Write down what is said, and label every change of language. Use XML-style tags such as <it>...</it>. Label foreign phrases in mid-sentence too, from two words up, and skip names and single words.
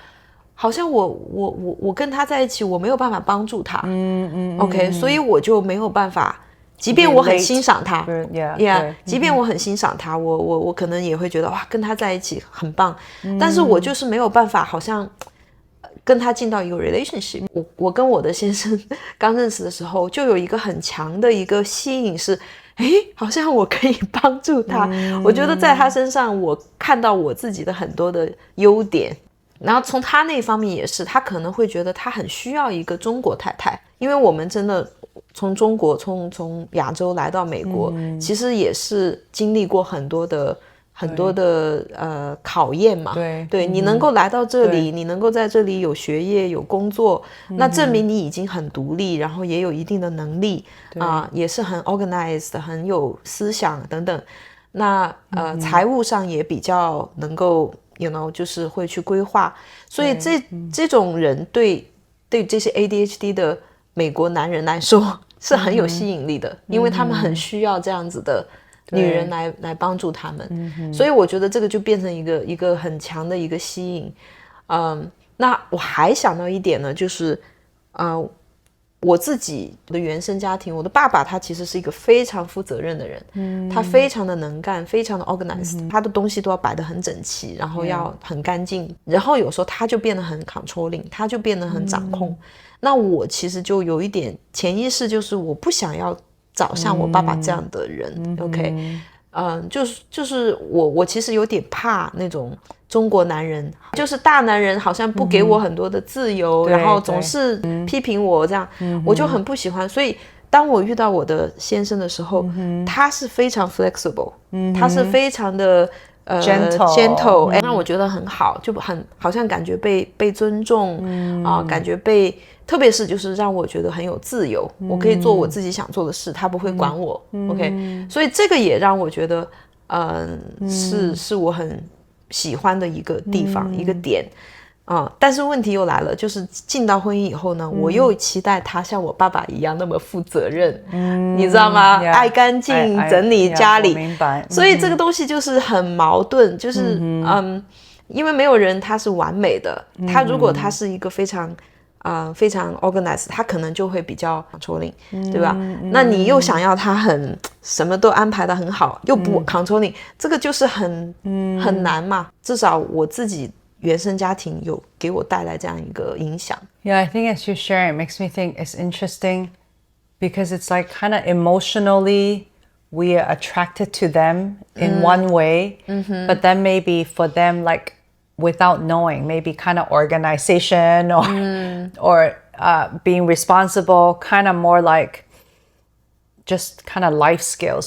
<zh>好像我跟他在一起，我沒有辦法幫助他，OK， 所以我就沒有辦法，即便我很欣賞他 ，Yeah， 即便我很欣賞他，我可能也會覺得哇，跟他在一起很棒，但是我就是沒有辦法，好像跟他進到一個 relationship。我跟我的先生剛認識的時候，就有一個很強的一個吸引是，好像我可以幫助他，我覺得在他身上，我看到我自己的很多的優點。然後從他那方面也是，他可能會覺得他很需要一個中國太太，因為我們真的從中國從亞洲來到美國，其實也是經歷過很多的考驗嘛。對，你能夠來到這裡，你能夠在這裡有學業有工作，那證明你已經很獨立，然後也有一定的能力也是很 organized， 很有思想等等。那財務上也比較能夠就是會去規劃，所以這種人對這些 ADHD 的美國男人來說是很有吸引力的，因為他們很需要這樣子的女人來幫助他們，所以我覺得這個就變成一個很強的一個吸引。那我還想到一點呢，就是我自己的原生家庭，我的爸爸他其實是一個非常負責任的人，他非常的能幹，非常的 organized，他的東西都要擺得很整齊，然後要很乾淨，然後有時候他就變得很 controlling，他就變得很掌控。那我其實就有一點潛意識，就是我不想要找像我爸爸這樣的人，OK，就是我其實有點怕那種中國男人，就是大男人好像不給我很多的自由，然後總是批評我這樣，我就很不喜歡。所以當我遇到我的先生的時候，他是非常 flexible，他是非常的 gentle，讓我覺得很好，就好像感觉被尊重感觉特別是就是讓我覺得很有自由，我可以做我自己想做的事，他不會管我 ，OK，所以這個也讓我覺得是我很喜歡的一個地方，一個點但是問題又來了，就是進到婚姻以後呢，我又期待他像我爸爸一樣那麼負責任，你知道嗎？愛乾淨，整理家裡，明白。所以這個東西就是很矛盾，就是因為沒有人他是完美的，他如果他是一個非常 organized， 他可能就會比較 controlling，對吧？那你又想要他什麼都安排得很好，又不 controlling，這個就是很難嘛。至少我自己原生家庭有給我帶來這樣一個影響。</zh> <en>Yeah, I think as you share, it makes me think it's interesting because it's like kind of emotionally we are attracted to them in one way, but then maybe for them like without knowing, maybe kind of organization or being responsible, kind of more like just kind of life skills.</en>